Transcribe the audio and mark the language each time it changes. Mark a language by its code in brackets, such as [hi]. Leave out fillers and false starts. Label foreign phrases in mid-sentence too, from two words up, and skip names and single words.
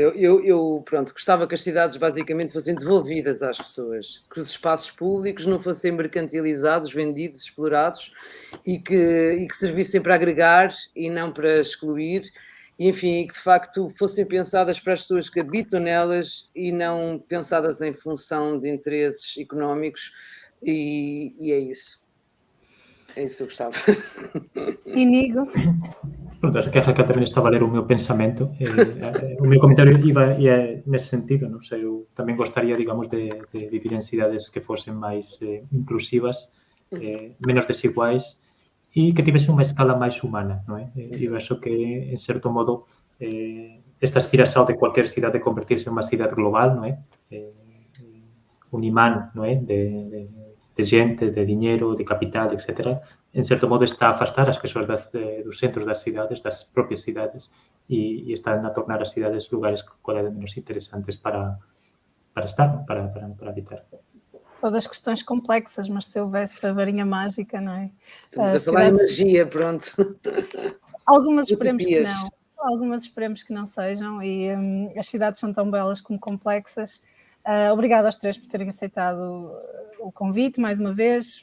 [pt] Eu pronto, gostava que as cidades basicamente fossem devolvidas às pessoas, que os espaços públicos não fossem mercantilizados, vendidos, explorados, e que servissem para agregar e não para excluir, e enfim, que de facto fossem pensadas para as pessoas que habitam nelas e não pensadas em função de interesses económicos, e é isso. É isso que eu gostava. Inigo? [gl] Pronto, acho que a Raquel tamén está a valer o meu pensamento. O meu comentario ia nesse sentido, non sei, eu tamén gostaría, digamos, de vivir en cidades que fosen máis inclusivas, menos desiguais, e que tivesen unha escala máis humana, non é? Eu acho que, en certo modo, esta aspiración de cualquier cidade convertirse en unha cidade global, non é? Un imán, non é? De gente, de dinheiro, de capital, etc., en certo modo está a afastar as persoas dos centros das cidades, das propias cidades, e están a tornar as cidades lugares cada vez menos interesantes para estar, para habitar. [pt] Todas questões complexas, mas se houvesse a varinha mágica, não é? Estamos a falar em magia, pronto. Algumas esperemos que não. Algumas esperemos que não sejam, e as cidades são tão belas como complexas. Obrigada aos três por terem aceitado o convite mais uma vez.